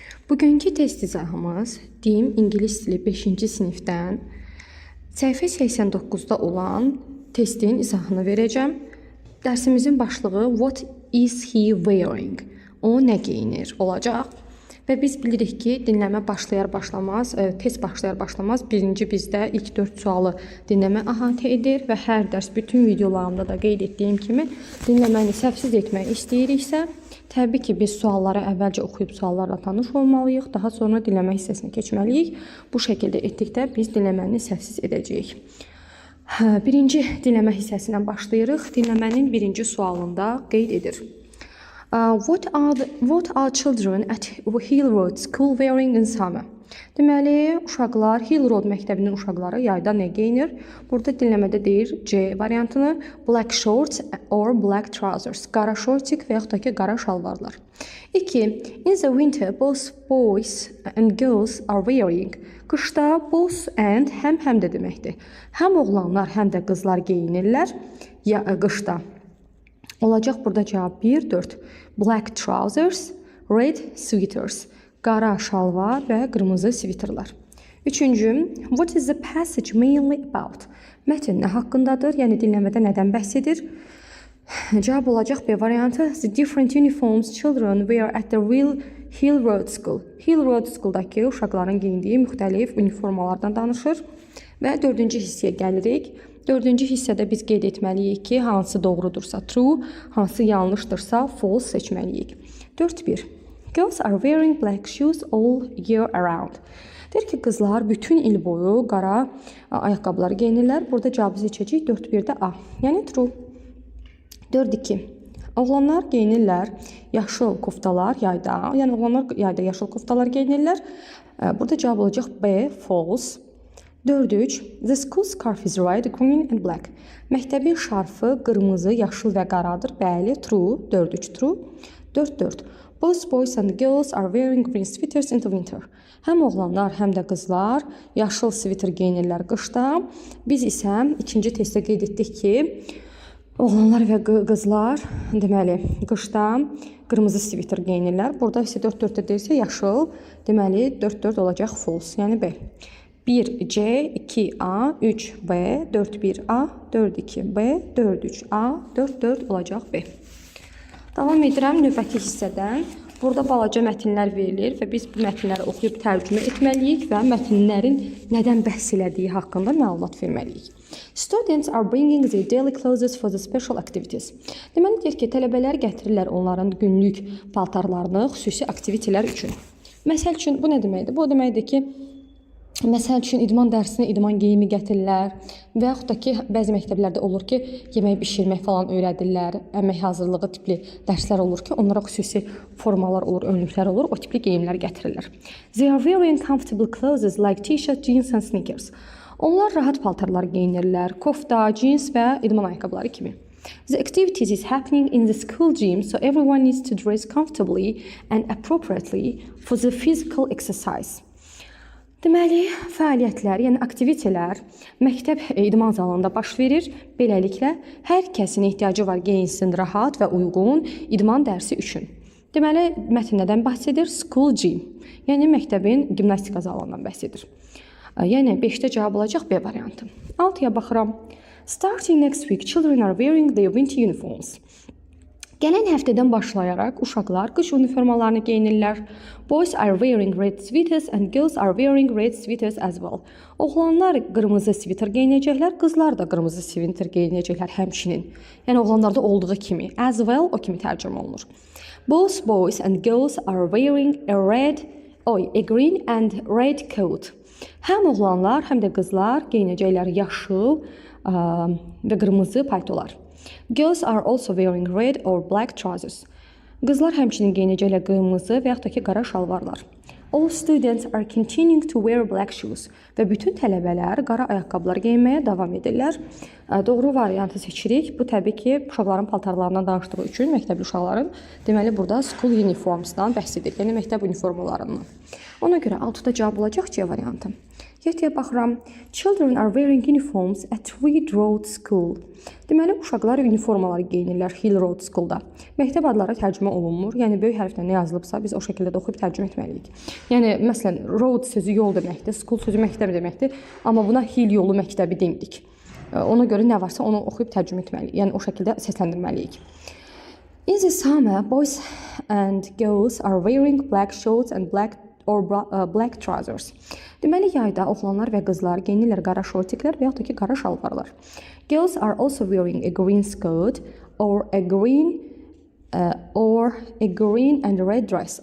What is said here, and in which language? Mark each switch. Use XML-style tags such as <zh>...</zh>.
<az>Bugünkü test izahımız DİM İngilis dili 5-ci sinifdən səhifə 89-da olan testin izahını verəcəm. Dərsimizin başlığı</az> <en>What is he wearing?</en> <az>O nə geyinir olacaq. Və biz bilirik ki, dinləmə başlayar-başlamaz, test başlayar-başlamaz birinci bizdə ilk 4 sualı dinləmə əhatə edir və hər dərs bütün videolarımda da qeyd etdiyim kimi dinləməni səhvsiz etmək istəyiriksə, təbii ki, biz sualları əvvəlcə oxuyub suallarla tanış olmalıyıq, daha sonra dinləmə hissəsinə keçməliyik. Bu şəkildə etdikdə biz dinləməni səhvsiz edəcəyik. Birinci dinləmə hissəsindən başlayırıq. Dinləmənin birinci sualında qeyd edir.</az> <en>What are children at Hill Road School wearing in summer?</en> <az>Deməli, uşaqlar, Hill Road məktəbinin uşaqları yayda nə geyinir? Burada dinləmədə deyir C variantını,</az> <en>black shorts or black trousers,</en> <az>qara şortik və yaxud da ki, qara şalvarlar. 2.</az> <en>In the winter, both boys and girls are wearing.</en> <az>Qışda both and həm də deməkdir. Həm oğlanlar, həm də qızlar geyinirlər qışda. Olacaq burada cavab 1, 4.</az> <en>Black trousers, red sweaters.</en> <az>Qara şalvar və qırmızı sviterlər. 3.</az> <en>What is the passage mainly about?</en> <az>Mətn nə haqqındadır? Yəni dinləmədə nədən bəhs edir? Cavab olacaq B variantı.</az> <en>The different uniforms children wear at the Hill Road School.</en> <az>Hill Road School-dakı uşaqların geyindiyi müxtəlif uniformalardan danışır. Və 4-cü hissəyə gəlirik. 4-cü hissədə biz qeyd etməliyik ki, hansı doğrudursa true, hansı yanlışdırsa false seçməliyik. 4.1.</az> <en>Girls are wearing black shoes all year around.</en> <az>Deyir ki, qızlar bütün il boyu qara ayaqqabıları geyinirlər. Burada cavabı seçəcəyik 4.1-də A. Yəni true. 4.2. Oğlanlar geyinirlər yaşıl koftalar yayda. Yəni oğlanlar yayda yaşıl koftalar geyinirlər. Burada cavab olacaq B, false. 4.3.</az> <en>The school scarf is red, green and black.</en> <az>Məktəbin şarfı qırmızı, yaşıl və qaradır. Bəli, true. 4.3 true. 4.4.</az> <en>Both boys and girls are wearing green sweaters in the winter.</en> <az>Həm oğlanlar, həm də qızlar yaşıl sviter geyinirlər qışda. Biz isə ikinci testdə qeyd etdik ki, oğlanlar və qızlar deməli qışda qırmızı sviter geyinirlər. Burada isə 4.4-də deyirsə yaşıl, deməli 4.4 olacaq false, yəni B. 1C, 2A, 3B, 4-1A, 4-2B, 4-3A, 4-4 olacaq B. Davam edirəm növbəti hissədən. Burada balaca mətnlər verilir və biz bu mətnləri oxuyub tərcümə etməliyik və mətnlərin nədən bəhs elədiyi haqqında məlumat verməliyik.</az> <en>Students are bringing their daily clothes for the special activities.</en> <az>Deməli deyir ki, tələbələr gətirirlər onların günlük paltarlarını xüsusi aktivitelər üçün. Məsəl üçün bu nə deməkdir? Bu deməkdir ki, məsəl üçün idman dərsinə idman geyimi gətirirlər və yaxud da ki, bəzi məktəblərdə olur ki, yemək bişirmək falan öyrədirlər, əmək hazırlığı tipli dərslər olur ki, onlara xüsusi formalar olur, önlüklər olur, o tipli geyimlər gətirirlər.</az> <en>They are wearing comfortable clothes like t-shirt, jeans and sneakers.</en> <az>Onlar rahat paltarlar geyinirlər, kofta, jeans və idman ayaqqabıları kimi.</az> <en>The activities is happening in the school gym, so everyone needs to dress comfortably and appropriately for the physical exercise.</en> <az>Deməli, fəaliyyətlər, yəni aktivitelər məktəb idman zalında baş verir. Beləliklə, hər kəsin ehtiyacı var geyinsin rahat və uyğun idman dərsi üçün. Deməli, mətn nədən bəhs edir? School gym, yəni məktəbin gimnastika zalından bəhs edir. Yəni 5-də cavab olacaq B variantı. 6-ya baxıram.</az> <en>Starting next week, children are wearing their winter uniforms.</en> <az>Gələn həftədən başlayaraq uşaqlar qış uniformalarını geyinirlər.</az> <en>Boys are wearing red sweaters and girls are wearing red sweaters as well.</en> <az>Oğlanlar qırmızı sviter geyinəcəklər, qızlar da qırmızı sviter geyinəcəklər həmçinin. Yəni oğlanlarda olduğu kimi, as well o kimi tərcümə olunur.</az> <en>Both boys and girls are wearing a green and red coat.</en> <az>Həm oğlanlar, həm də qızlar geyinəcəklər yaşıl və qırmızı paltolar.</az> <en>Girls are also wearing red or black trousers.</en> <az>Qızlar həmçinin geyinəcəklər qırmızı və yaxud da ki, qara şalvarlar.</az> <en>All students are continuing to wear black shoes.</en> <az>Və bütün tələbələr qara ayaqqabılar geyinməyə davam edirlər. Doğru variantı seçirik. Bu təbii ki, uşaqların paltarlarından danışdığı üçün məktəbli uşaqların deməli burada school uniformsdan bəhs edir. Yəni məktəb uniformalarından. Ona görə 6-da cavab olacaq C variantı. 7-yə baxıram.</az> <en>Children are wearing uniforms at Reed Road School.</en> <az>Deməli, uşaqlar uniformaları geyinirlər Hill Road School-da. Məktəb adları tərcümə olunmur. Yəni, böyük hərflə nə yazılıbsa, biz o şəkildə də oxuyub tərcümə etməliyik. Yəni, məsələn, road sözü yol deməkdir, school sözü məktəb deməkdir. Amma buna Hill yolu məktəbi deyirik. Ona görə nə varsa onu oxuyub tərcümə etməliyik. Yəni, o şəkildə səsləndirməliyik.</az> <en>In the summer, boys and girls are wearing black shorts and black trousers.</en> <az>Deməli, yayda oğlanlar və qızlar geyinirlər qara şortiklər və yaxud da ki, qara şalvarlar.</az> <en>Girls are also wearing a green skirt or a green and red dress.</en>